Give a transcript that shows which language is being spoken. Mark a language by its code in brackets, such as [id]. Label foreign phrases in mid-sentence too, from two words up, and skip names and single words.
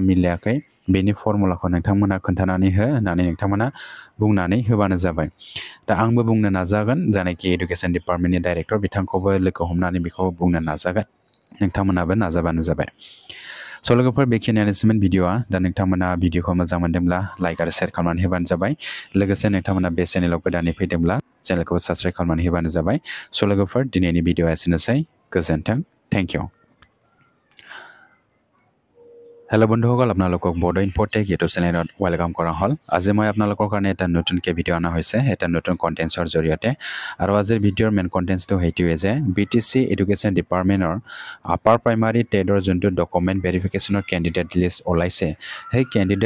[brx] मिलायाखै बेनि फर्मुलाखौ नोंथांमोना खोन्थानानै हो होननानै नोंथांमोना बुंनानै होबानो जाबाय दा आंबो बुंनो नाजागोन जानाखि [en] education department-ni director [brx] बिथांखौबो लोगो हमनानै बेखौ बुंनो नाजागोन नोंथांमोनाबो नाजाबानो जाबाय स' लोगोफोर बेखिनियानोसैमोन भिडिअ'आ दा नोंथांमोना भिडिअ'खौ मोजां मोनदोंब्ला लाइक आरो शेयार खालामनानै होबानो जाबाय लोगोसे नोंथांमोना बे चेनेलाव गोदानै फैदोंब्ला चेनेलखौ साबस्क्राइब खालामनानै होबानो जाबाय स' लोगोफोर दिनैनि भिडिअ'आ एसेनोसै गोजोन्थों [en] thank you [as] হেল্ল' বন্ধুসকল আপোনালোকক বড়ো ইনফ'টেক [en] YouTube channel-ot [as] ৱেলকাম কৰা হ'ল আজি মই আপোনালোকৰ কাৰণে এটা নতুনকৈ ভিডিঅ' অনা হৈছে এটা নতুন কণ্টেণ্টছৰ জৰিয়তে আৰু আজিৰ ভিডিঅ'ৰ [en] main contents-tu [as] সেইটোৱে যে BTC [en] education department-or upper primary TET-or [as] যোনটো [en] document verification-or candidate list [as] ওলাইছে সেই কেণ্ডিডেট